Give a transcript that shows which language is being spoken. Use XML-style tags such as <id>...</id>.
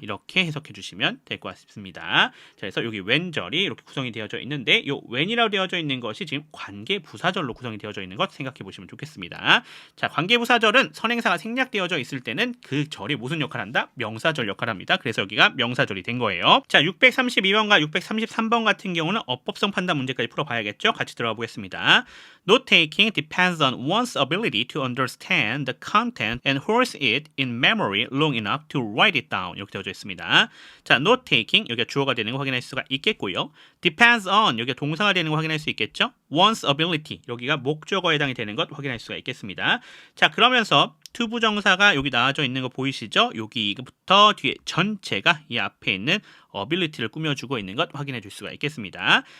<ko>이렇게 해석해 주시면 될 것 같습니다. 자, 그래서 여기 when절이 이렇게 구성이 되어져 있는데, 이 when이라고 되어져 있는 것이 지금 관계부사절로 구성이 되어져 있는 것 생각해 보시면 좋겠습니다. 자, 관계부사절은 선행사가 생략되어져 있을 때는 그 절이 무슨 역할을 한다? 명사절 역할을 합니다. 그래서 여기가 명사절이 된 거예요. 자, 632번과 633번 같은 경우는 어법성 판단 문제까지 풀어봐야겠죠? 같이 들어가 보겠습니다.</ko> <en>Note-taking depends on one's ability to understand the content and holds it in memory long enough to write it down.</en> <ko>이렇게 되어져 있습니다. 자, note-taking 여기가 주어가 되는 거 확인할 수가 있겠고요.</ko> <en>depends on</en> <ko>여기가 동사가 되는 거 확인할 수 있겠죠.</ko> <en>one's ability</en> <ko>여기가 목적어에 해당이 되는 것 확인할 수가 있겠습니다. 자, 그러면서 to 부정사가 여기 나와져 있는 거 보이시죠? 여기부터 뒤에 전체가 이 앞에 있는 ability를 꾸며주고 있는 것 확인해 줄 수가 있겠습니다.</ko>